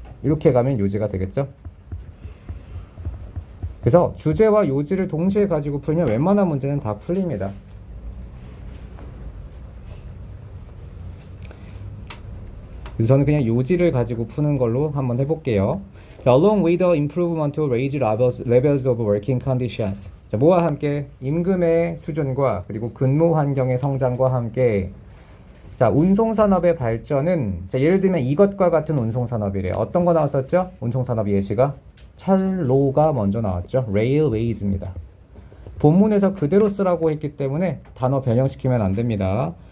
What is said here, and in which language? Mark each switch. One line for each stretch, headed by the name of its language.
Korean: 이렇게 가면 요지가 되겠죠? 그래서 주제와 요지를 동시에 가지고 풀면 웬만한 문제는 다 풀립니다. 그래서 저는 그냥 요지를 가지고 푸는 걸로 한번 해볼게요.
English: Along with the improvement to raise levels of working conditions.
Korean: 자, 뭐와 함께? 임금의 수준과 그리고 근무 환경의 성장과 함께 자, 운송산업의 발전은 자, 예를 들면 이것과 같은 운송산업이래요. 어떤 거 나왔었죠? 운송산업 예시가 철로가 먼저 나왔죠. railways입니다. 본문에서 그대로 쓰라고 했기 때문에 단어 변형시키면 안 됩니다.